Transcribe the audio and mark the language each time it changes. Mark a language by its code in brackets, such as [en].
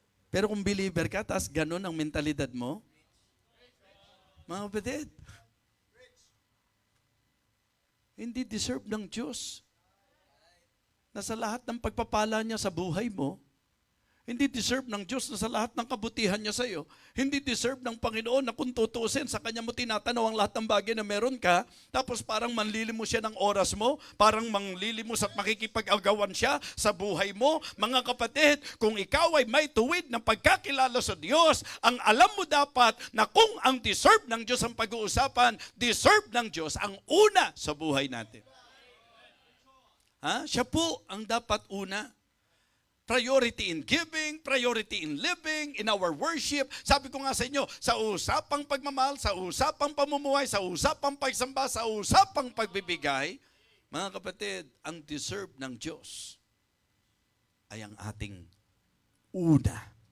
[tl] Pero kung believer ka, tas ganun ang mentalidad mo, mga kapatid, hindi deserve ng Diyos na sa lahat ng pagpapala niya sa buhay mo, hindi deserve ng Diyos na sa lahat ng kabutihan niya sa iyo, hindi deserve ng Panginoon na kung tutuusin sa Kanya mo tinatanaw ang lahat ng bagay na meron ka, tapos parang manlilimos siya ng oras mo, parang manlilimos at makikipag-agawan siya sa buhay mo. Mga kapatid, kung ikaw ay may tuwid ng pagkakilala sa Diyos, ang alam mo dapat na kung ang deserve ng Diyos ang pag-uusapan, deserve ng Diyos ang una sa buhay natin. Siya po ang dapat una. [en] Priority in giving, priority in living, in our worship. [tl] Sabi ko nga sa inyo, sa usapang pagmamahal, sa usapang pamumuhay, sa usapang pagsamba, sa usapang pagbibigay, mga kapatid, ang deserve ng Diyos ay ang ating una.